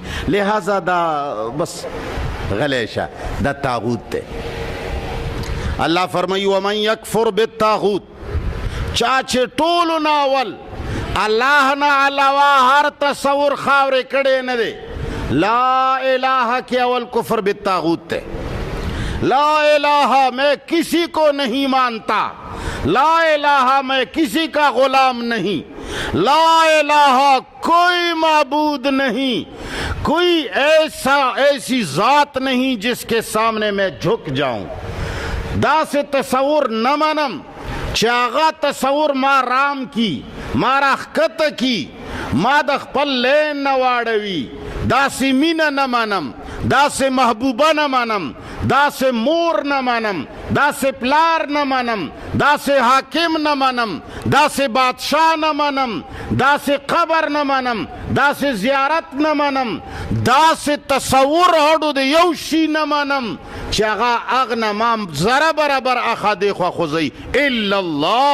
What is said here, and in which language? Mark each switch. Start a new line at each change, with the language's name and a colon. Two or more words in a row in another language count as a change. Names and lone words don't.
Pashto: لہذا دا بس غلی شه، دا طاغوت دی. الله فرمایي
Arabic: ومن یکفر بالطاغوت،
Pashto: چا چې ټولو نه اول الله نه علاوه هر تصور خاورې کړی نه دی.
Arabic: لا الہ
Urdu: کے اول
Arabic: کفر بالطاغوت
Urdu: ہے.
Arabic: لا الہ
Urdu: میں کسی کو نہیں مانتا،
Arabic: لا الہ
Urdu: میں کسی کا غلام نہیں،
Arabic: لا الہ
Urdu: کوئی معبود نہیں، کوئی ایسی ذات نہیں جس کے سامنے میں جھک جاؤں.
Pashto: دا سے تصور نہ منم چې هغه تصور ما رام کی، ما راښکته کی، ما د خپل لین نه واړوي. داسې مینه نه منم، داسې محبوبه نه منم، داسې مور نه منم، داسې پلار نه منم، داسې حاکم نه منم، داسې بادشاه نه منم، داسې قبر نه منم، داسې زیارت نه منم، داسې تصور هډو د یو شي نه منم چې هغه هغه نه ما ذره برابر اخا دېخوا خوځوي
Arabic: الا الله.